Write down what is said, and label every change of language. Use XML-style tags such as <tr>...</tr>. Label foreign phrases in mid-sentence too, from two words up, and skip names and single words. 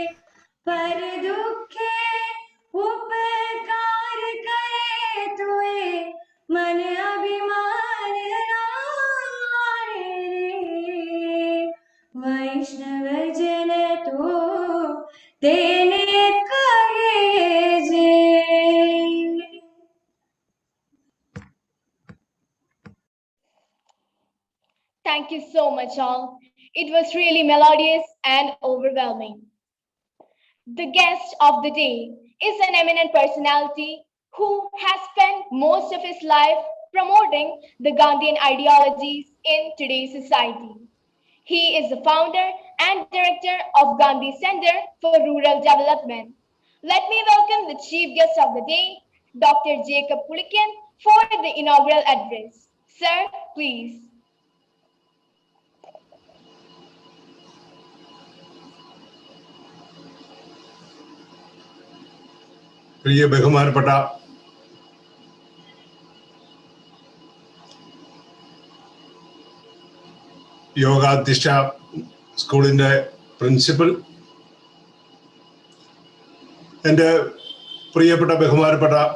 <gu>પર દુખે ઉપકાર કરે તુએ મન અભિમાન રાણે રે। વૈષ્ણવ જન તો તેને કહિએ જે।</gu> <en>Thank you so much, all. It was really melodious and overwhelming. The guest of the day is an eminent personality who has spent most of his life promoting the Gandhian ideologies in today's society. He is the founder and director of Gandhi Center for Rural Development. Let me welcome the chief guest of the day, Dr. Jacob Pulikin, for the inaugural address. Sir, please.</en> <ml>പ്രിയ ബഹുമാനപ്പെട്ട യോഗാധിഷ്ഠ സ്കൂളിൻ്റെ പ്രിൻസിപ്പൽ, എൻ്റെ പ്രിയപ്പെട്ട ബഹുമാനപ്പെട്ട</ml>